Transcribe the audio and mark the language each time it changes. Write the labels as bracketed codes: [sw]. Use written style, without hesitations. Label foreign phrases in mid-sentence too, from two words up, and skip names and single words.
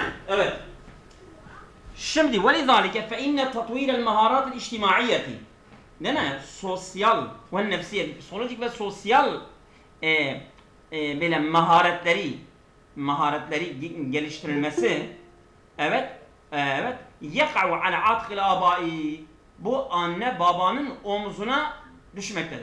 [tr] Evet. Şimdi [ar] وَلِذَٰلِكَ فَاِنَّ تَطْوِيلَ الْمَهَارَاتِ الْاِجْتِمَاعِيَّةِ [tr] değil mi? Sosyal ve nefsiye, psikolojik ve sosyal böyle maharetleri geliştirilmesi evet [ar] يقع على عاتق الآباء, [tr] bu anne babanın omzuna düşmektedir.